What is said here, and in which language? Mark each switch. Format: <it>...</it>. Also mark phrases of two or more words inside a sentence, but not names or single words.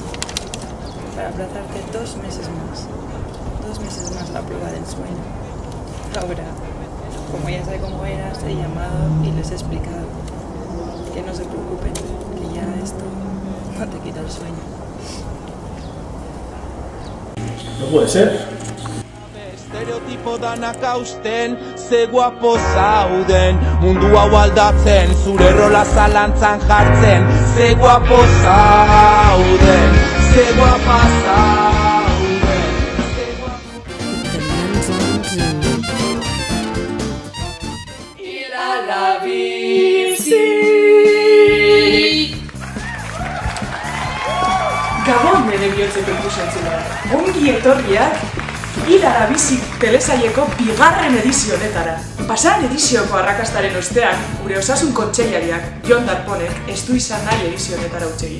<es>Para aplazarte 2 meses más. 2 meses más la prueba del sueño. Ahora, como ya sé cómo eras, he llamado y les he explicado que no se preocupen, que ya esto no te quita el sueño. No puede ser.</es> <eu>Estereotipo danak hausten, ze guapo zauden. Mundu hau aldatzen, zure rola zalantzan jartzen. Ze guapo zauden, ze guapa zauden.</eu> <es>Ir a la bici.</es> <eu>Gabon bere bihotzeko ikusentzulea. Ongi etorriak Ilara bizi telesaileko 2. edizio honetara. Pasan edizioko arrakastaren ostean, gure osasun kontseilariak, Jon Darponek, ez du izan nahi edizio honetara utxegin.</eu>